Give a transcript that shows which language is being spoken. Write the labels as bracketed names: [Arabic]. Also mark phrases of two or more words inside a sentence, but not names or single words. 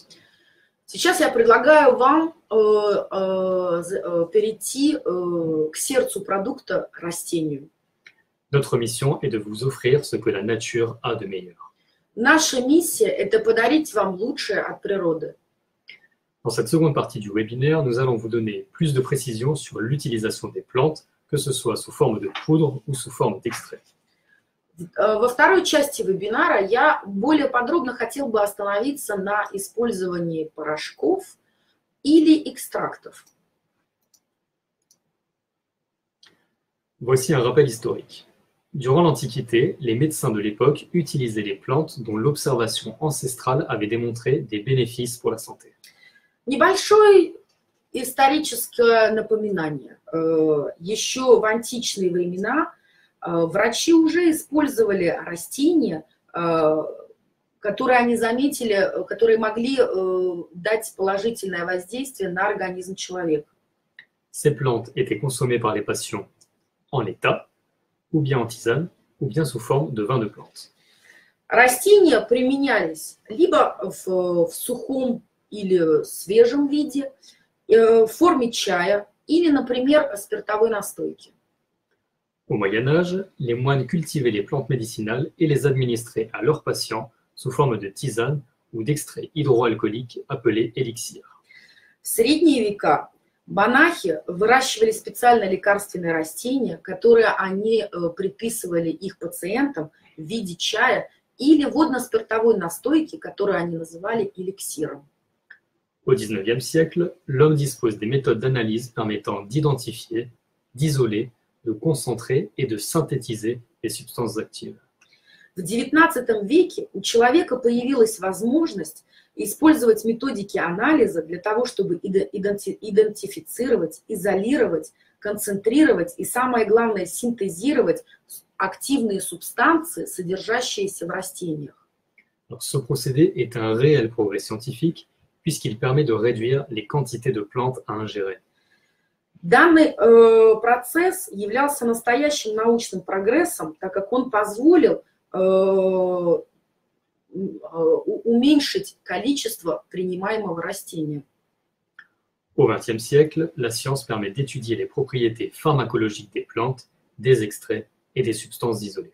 [Russian] Сейчас я предлагаю вам перейти к сердцу продукта, растению. [French] Notre mission est de vous offrir ce que la nature a de meilleur. [Russian] Наша миссия – это подарить вам лучшее от природы. [French] Dans cette seconde partie du webinaire, nous allons vous donner plus de précisions sur l'utilisation des plantes, que ce soit sous forme de poudre ou sous forme d'extrait. [Russian] Во второй части вебинара я более подробно хотел бы остановиться на использовании порошков или экстрактов. [French] Voici un rappel historique. Durant l'Antiquité, les médecins de l'époque utilisaient les plantes dont l'observation ancestrale avait démontré des bénéfices pour la santé. [Russian] Небольшое историческое напоминание. Еще в античные времена врачи уже использовали растения, которые они заметили, которые могли дать положительное воздействие на организм человека. [French] Ces plantes étaient consommées par les patients en l'état, ou bien en tisane, ou bien sous forme de vin de plante. [Russian] Растения применялись либо в сухом или свежем виде, в форме чая, или, например, спиртовой настойки. [French] Au Moyen Âge, les moines cultivaient les plantes médicinales et les administraient à leurs patients sous forme de tisane ou d'extrait hydroalcoolique appelé élixir. [Russian] В средние века монахи выращивали специально лекарственные растения, которые они предписывали их пациентам в виде чая или водно-спиртовой настойки, которую они называли эликсиром. [French] Au XIXe siècle, l'homme dispose des méthodes d'analyse permettant d'identifier, d'isoler, de concentrer et de synthétiser les substances actives. [Russian] В XIX веке у человека появилась возможность использовать методики анализа для того, чтобы идентифицировать, изолировать, концентрировать и, самое главное, синтезировать активные субстанции, содержащиеся в растениях. [French] Alors, ce procédé est un réel progrès scientifique puisqu'il permet de réduire les quantités de plantes à ingérer. [Russian] Данный процесс являлся настоящим научным прогрессом, так как он позволил уменьшить количество принимаемого растения. [French] Au XXe siècle, la science permet d'étudier les propriétés pharmacologiques des plantes, des extraits et des substances isolées.